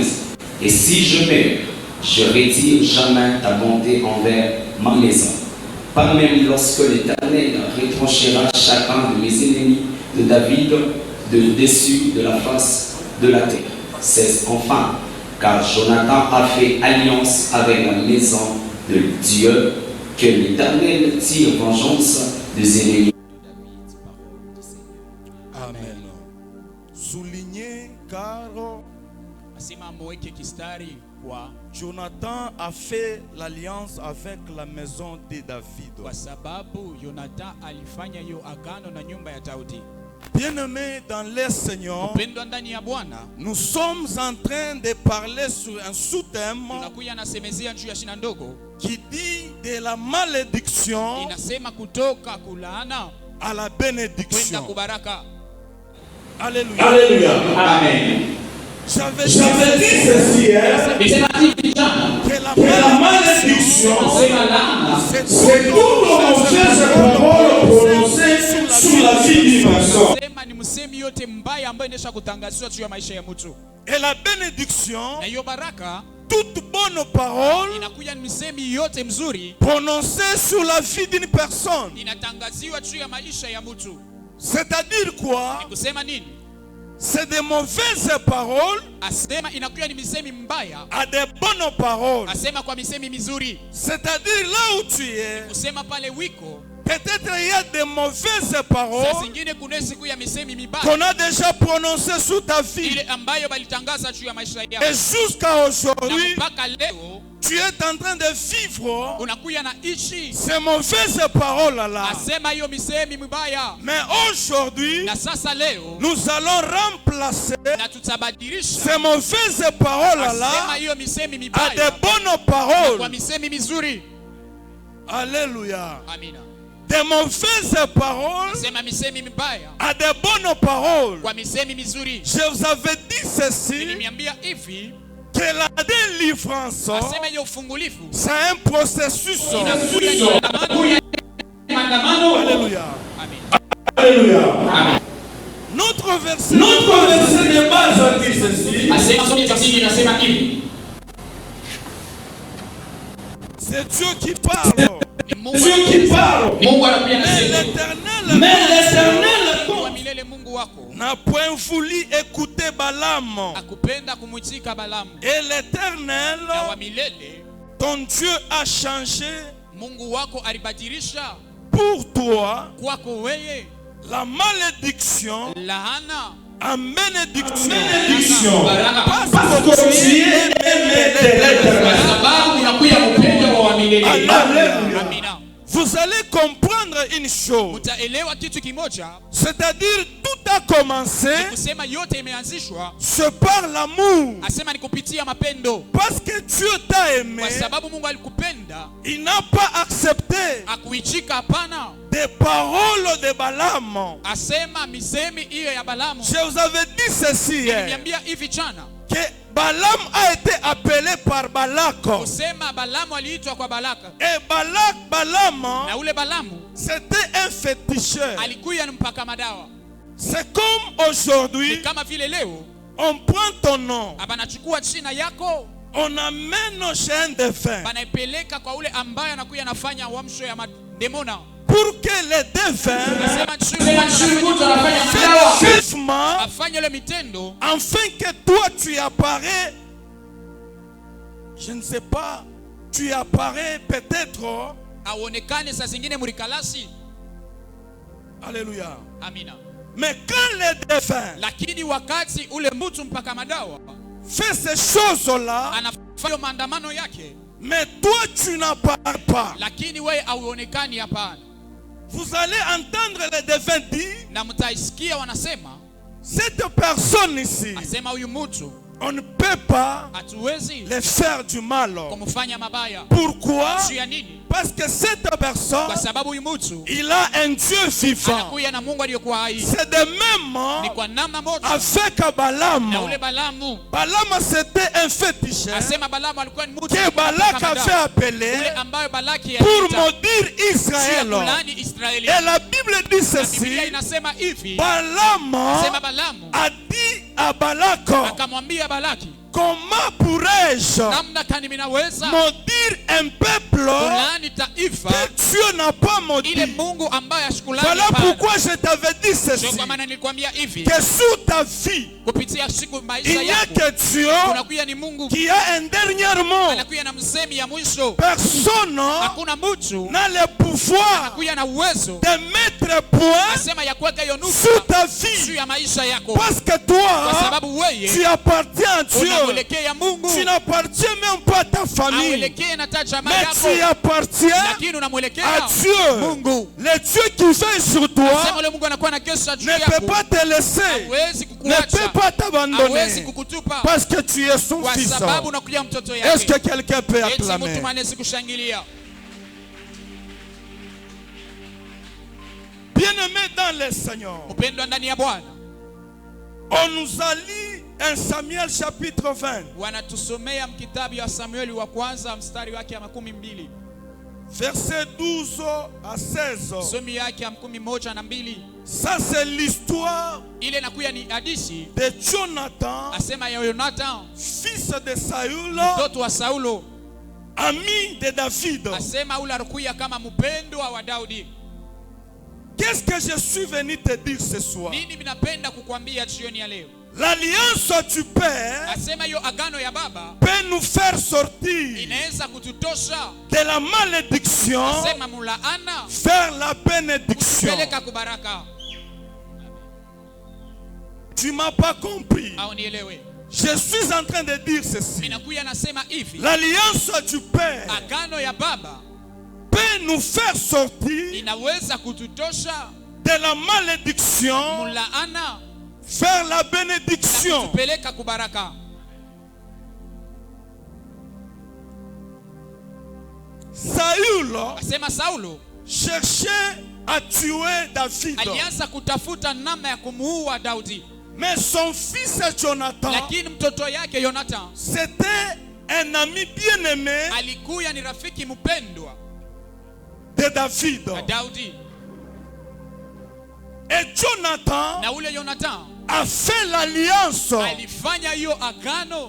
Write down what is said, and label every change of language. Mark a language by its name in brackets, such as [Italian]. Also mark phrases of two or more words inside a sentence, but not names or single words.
[French] Et si je meurs, je retire jamais ta bonté envers ma maison, pas même lorsque l'Éternel retranchera chacun de mes ennemis de David de dessus de la face de la terre. 16. Enfin, car Jonathan a fait alliance avec la maison de Dieu, que l'Éternel tire vengeance des ennemis de David. Parole du Seigneur. Amen. Souligné car [Swahili] Asema mweke kistari kwa [French] Jonathan a fait l'alliance avec la maison de David. [Swahili] kwa sababu Yonathan alifanya hiyo agano na nyumba ya Daudi. [French] Bien-aimés dans le Seigneur, [Swahili] Mpendwa ndani ya Bwana, [French] nous sommes en train de parler sur un sous-thème [Swahili] tunakuja nasemezea juu ya shina ndogo [French] qui dit de la malédiction [Swahili] inasema kutoka kulaana [French] à la [Swahili] kwenda [French] bénédiction. [Swahili] kubaraka. [French] Alléluia. Alléluia. Amen. J'avais J'avais dit ceci, que la que la malédiction, malédiction, c'est toute mauvaise parole prononcée sur la vie d'une personne. [Swahili] Sema ni msemi yote mbaya ambayo inaweza kutangazwa juu ya maisha ya mtu. [French] et la bénédiction, [Swahili] Na hiyo baraka [French] toute bonne parole [Swahili] inakuja ni msemi yote mzuri [French] prononcée sur la vie d'une personne. [Swahili] inatangaziwa juu ya maisha ya mtu. [French] C'est-à-dire quoi? [Swahili] Ni kusema nini? [French] C'est des mauvaises paroles [Swahili] Asema inakuja ni misemi mbaya, [French] à des bonnes paroles. [Swahili] asema kwa misemi mizuri. [French] C'est-à-dire là où tu es, [Swahili] Kusema pale wiko, [French] peut-être il y a des mauvaises [Swahili] saa [French] paroles [Swahili] zingine kuna siku ya misemi mibaya qu'on a déjà prononcées sur ta vie. ile ambayo balitangaza juu ya maisha [French] Et [Swahili] yako, [French] jusqu'à [Swahili] na [French] aujourd'hui, [Swahili] mpaka leo [French] tu es en train de vivre [Swahili] unakuya na ishi [French] ces mauvaises paroles-là. [Swahili] asema hiyo misemi mibaya. [French] Mais aujourd'hui, [Swahili] Na sasa leo [French] nous allons remplacer [Swahili] na tutabadilisha [French] ces mauvaises paroles-là [Swahili] asema hiyo misemi [French] à [Swahili] mibaya [French] des bonnes [Swahili] kwa [French] paroles. [Swahili] misemi mizuri. [French] Alléluia. [Swahili] Amina. [French] Des mauvaises paroles [Swahili] Asema misemi mibaya [French] à des bonnes paroles. [Swahili] kwa misemi mizuri. [French] Je vous avais dit ceci, [Swahili] Nilimiambia hivi, [French] que la délivrance, [Swahili] asema hiyo ufungulifu [French] c'est un processus. [Swahili] inakuja ni maandamano. [French] Alléluia. [Swahili] Amina. [French] Alléluia. Notre verset, Notre verset de base dit ceci. [Swahili] Asema sote tafsiri inasema hivi, [French] c'est Dieu qui parle. [Swahili] ni Mungu [French] Dieu qui parle. [Swahili] Mungu anakuja [French] Mais [Swahili] nasema [French] l'Éternel Mais l'Éternel [Swahili] wa milele Mungu wako [French] n'a point voulu écouter Balaam. [Swahili] akupenda kumwitika Balamu, [French] Et l'Éternel, [Swahili] na wa milele [French] ton Dieu, a changé [Swahili] Mungu wako alibadilisha [French] pour toi [Swahili] kwako wewe [French] la malédiction [Swahili] laana [French] en bénédiction. Bénédiction. Parce Parce que tu es aimé de l'Éternel. [Swahili] sababu unakuya mpendo wa milele. [French] Alléluia. [Swahili] Amina. [French] Vous allez comprendre une chose, [Swahili] Utaelewa kitu kimoja, [French] c'est-à-dire tout a commencé [Swahili] kusema yote imeanzishwa, [French] c'est par l'amour. [Swahili] asema ni kupitia mapendo, [French] Parce que Dieu t'a aimé, [Swahili] kwa sababu Mungu alikupenda [French] il n'a pas accepté [Swahili] akuichika. Hapana, [French] des paroles de Balaam. [Swahili] asema misemi hiyo ya Balamu. [French] Je vous avais dit ceci hier, [Swahili] Niambia hivi jana, [French] que Balaam a été appelé par Balak. [Swahili] kusema Balamu aliitwa kwa Balaka, [French] Et Balaam, [Swahili] na ule Balamu [French] c'était un féticheur. [Swahili] alikuya ni mpaka madawa. [French] C'est comme aujourd'hui, [Swahili] Ni kama vile leo [French] on prend ton nom, [Swahili] abanachukua china yako [French] on amène chez un défunt [Swahili] banaipeleka kwa ule ambaye anakuya anafanya uamsho ya mademona, [French] pour pour que les défunts [Swahili] Nasema mtu anafanya [French] fassent vivement, [Swahili] afanye ile mitendo [French] afin que toi tu apparais, je ne sais pas, tu apparais peut-être, [Swahili] aonekane saa zingine murikalasi. [French] alléluia. [Swahili] Amina. [French] Mais quand les défunts [Swahili] Lakini wakati ule mtu mpaka madawa [French] fait ces choses-là, [Swahili] anafanya maandamano yake, [French] mais toi tu n'apparais pas, [Swahili] lakini wewe hauonekani. Hapana. [French] vous allez entendre les défunts dire, [Swahili] Na mtaisikia wanasema, [French] cette personne ici, [Swahili] asema huyu mtu [French] on ne peut pas [Swahili] hatuwezi [French] les faire du mal. [Swahili] kumfanya mabaya. [French] Pourquoi? [Swahili] Juu ya nini? [French] Parce que cette personne, [Swahili] Kwa sababu huyu mtu [French] il a un Dieu vivant. [Swahili] anakuya na Mungu aliyokuwa hai. [French] C'est de même [Swahili] Ni kwa namna moja [French] avec Balaam. [Swahili] na ule Balamu. [French] Balaam c'était un féticheur [Swahili] Asema Balamu alikuwa ni mtu [French] que Balak avait appelé [Swahili] ule ambayo Balaki [French] pour [Swahili] aliita [French] maudire [Swahili] juu ya Israël. kulaani Israeli. [French] Et la Bible dit [Swahili] Na Biblia [French] ceci, [Swahili] inasema hivi, Balaam sema Balamu [French] a dit à Balak, [Swahili] akamwambia Balaki, [French] comment pourrais-je [Swahili] namna kani minaweza [French] maudire un peuple [Swahili] kulaani taifa [French] que Dieu n'a pas [Swahili] ile [French] maudit? [Swahili] Mungu ambaye ashukulani? [French] Voilà pourquoi je t'avais dit [Swahili] Ndio [French] ceci, [Swahili] kwa maana nilikwambia hivi, [French] que sous ta vie, [Swahili] kupitia siku [French] il [Swahili] maisha [French] n'y a [Swahili] yako [French] que Dieu [Swahili] kunakuya ni Mungu [French] qui a un dernier mot. [Swahili] anakuya na msemi ya mwisho. [French] Personne [Swahili] Hakuna mtu [French] n'a le pouvoir [Swahili] anakuya na uwezo [French] de mettre point [Swahili] asema ya kuweka hiyo [French] sur [Swahili] nukta [French] ta [Swahili] juu [French] vie. [Swahili] ya maisha yako, [French] Parce que [Swahili] kwa [French] toi, [Swahili] sababu wewe [French] tu appartiens à Dieu. [Swahili] unamwelekea Mungu, [French] Tu n'appartiens même pas à ta famille. [Swahili] auelekee na ta jamaa [French] Mais [Swahili] yako, [French] tu appartiens [Swahili] lakini unamwelekea [French] à Dieu. [Swahili] Mungu. [French] Le Dieu qui veille sur toi [Swahili] Sema ule Mungu anakuwa na kesha juu [French] ne [Swahili] yako, [French] peut pas te laisser, [Swahili] hawezi [French] ne peut [Swahili] kukuacha, [French] pas [Swahili] hawezi [French] t'abandonner. [Swahili] kukutupa, [French] Parce que tu es son [Swahili] kwa [French] fils. [Swahili] sababu unakuja mtoto [French] Est-ce [Swahili] yake. [French] que quelqu'un peut [Swahili] Eti [French] acclamer? [Swahili] mtu manezi kushangilia. [French] Bien-aimés dans le Seigneur, [Swahili] Upendwa ndani ya Bwana, [French] on nous a lu un Samuel chapitre 20, [Swahili] wanatusomea mkitabu ya Samueli wa kwanza mstari wake ya 12, [French] verset 12 à 16. [Swahili] somi yake ya 11 [French] Ça, c'est l'histoire [Swahili] ile nakuya ni hadithi [French] de Jonathan, [Swahili] asema ya Yonathan [French] fils de Saül, [Swahili] mtoto wa Saulo, [French] ami de David. [Swahili] asema ule alikuya kama mpendwa wa Daudi. [French] Qu'est-ce que je suis venu te dire ce soir? [Swahili] Nini minapenda kukwambia jioni ya leo? [French] L'alliance du Père [Swahili] Asema hiyo agano ya baba [French] peut nous faire sortir [Swahili] inaweza kututosha, [French] de la malédiction [Swahili] asema mulaana [French] vers la bénédiction. [Swahili] kutupeleka kubaraka. [French] Tu m'as pas compris. [Swahili] Au nielewe, [French] Je suis en train de dire ceci. [Swahili] minakuya nasema hivi, [French] L'alliance du Père [Swahili] agano ya baba [French] peut nous faire sortir [Swahili] inaweza kututosha [French] de la malédiction [Swahili] mulaana [French] vers la [Swahili] na [French] bénédiction. [Swahili] kutupeleka kubaraka. Saül Asema Saulo [French] cherchait à tuer David, [Swahili] alianza kutafuta namna ya kumuua Daudi, [French] mais son fils Jonathan, [Swahili] lakini mtoto yake Yonathan [French] c'était un ami bien-aimé [Swahili] alikuya ni rafiki mpendwa [French] de David. [Swahili] wa Daudi, [French] Et Jonathan [Swahili] na ule Yonathan [French] a fait l'alliance [Swahili] alifanya hiyo agano